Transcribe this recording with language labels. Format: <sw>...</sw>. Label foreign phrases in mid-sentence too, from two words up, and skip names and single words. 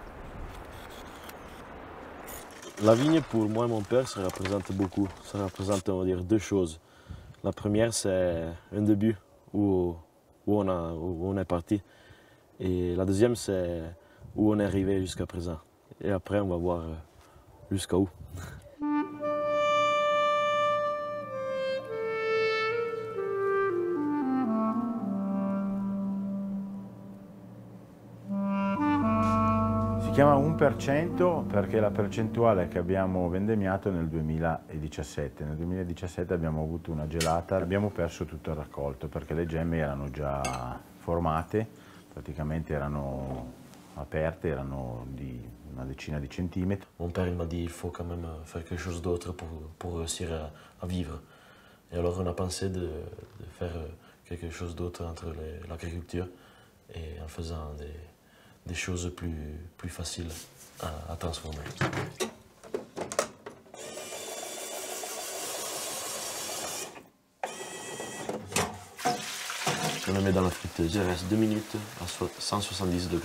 <fr>La vigne, pour moi et mon père, ça représente beaucoup. Ça représente, on va dire, 2 choses. La première, c'est un début où on est parti. Et la deuxième, c'est où on est arrivé jusqu'à présent. Et après, on va voir jusqu'à où.</fr> <it>Si chiama 1% perché è la percentuale che abbiamo vendemmiato nel 2017. Nel 2017 abbiamo avuto una gelata, abbiamo perso tutto il raccolto perché le gemme erano già formate, praticamente erano aperte, erano di una decina di centimetri.</it> <fr>Mon père m'a dit il faut quand même faire quelque chose d'autre pour réussir à vivre. Et alors on a pensé de faire quelque chose d'autre entre l'agriculture et en faisant des choses plus faciles à transformer. Je le mets dans la friteuse, il reste 2 minutes à 170 degrés.</fr>